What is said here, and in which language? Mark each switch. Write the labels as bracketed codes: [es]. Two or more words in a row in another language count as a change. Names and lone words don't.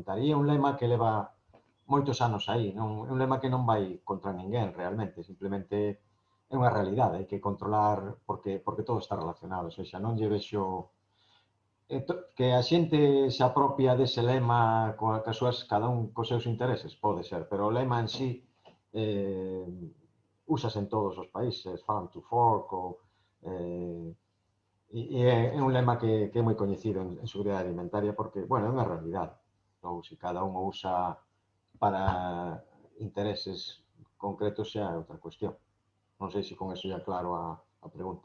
[gl] E é un lema que leva moitos anos aí, é un lema que non vai contra ninguén realmente, simplemente é unha realidade, hai que controlar porque todo está relacionado, ou seja, non lle vexo que a xente se apropia dese lema cada un cos seus intereses, pode ser, pero o lema en sí úsase en todos os países, [en] farm to fork, [gl] e é un lema que é moi coñecido en seguridade alimentaria porque, bueno, é unha realidade. Ou se cada un o usa para intereses concretos xa é outra cuestión. Non sei se con eso ya claro a pregunta.